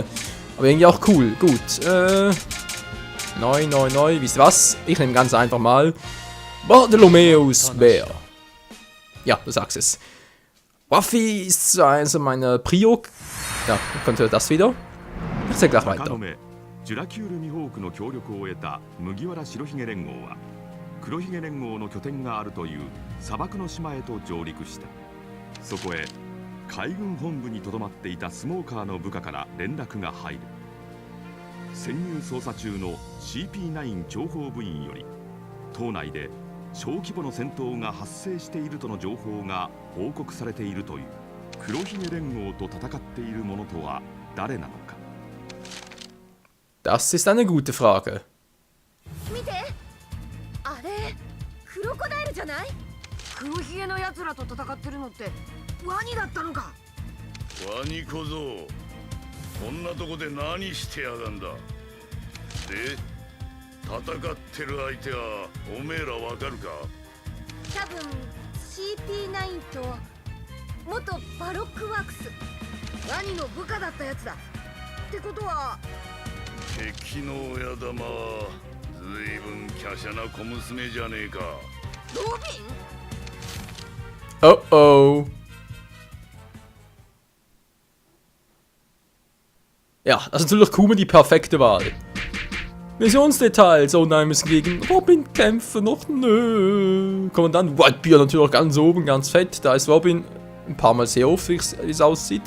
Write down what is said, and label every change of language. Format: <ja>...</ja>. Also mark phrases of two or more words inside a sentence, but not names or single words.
<de>Aber irgendwie auch cool. Gut, neu, wisst ihr was? Ich nehme ganz einfach mal Bartholomeus Bär. Ja, du sagst es. Ruffy ist so also meine Prio. Ja, könnt ihr das wieder? Ich sag gleich weiter.</de> <ja>ジュラキュールミホークの協力を得た麦わら白ひげ連合は黒ひげ連合の拠点があるという砂漠の島へと上陸した。そこへ海軍本部にとどまっていたスモーカーの部下から連絡が入る。潜入捜査中の CP9 諜報部員より島内で小規模の戦闘が発生しているとの情報が報告されているという。黒ひげ連合と戦っている者とは誰なのか。</ja> <de>Das ist eine gute Frage.</de> <ja>見て、あれ、クロコダイルじゃない？黒ひげの奴らと戦ってるのってワニだったのか。ワニ小僧、こんなとこで何してやがんだ。で、戦ってる相手はおめえらわかるか？多分 CP9 と元バロックワークス、ワニの部下だったやつだ。ってことは。敵の親玉はずいぶん華奢な小娘じゃねえか。ロビン？ Oh oh.</ja> <de>Ja, das ist natürlich Kuma die perfekte Wahl. Missionsdetails. Oh nein, wir müssen gegen Robin kämpfen. Noch nö. Kommandant Whitebeard natürlich ganz oben, ganz fett. Da ist Robin ein paar Mal sehr oft, wie es aussieht.</de>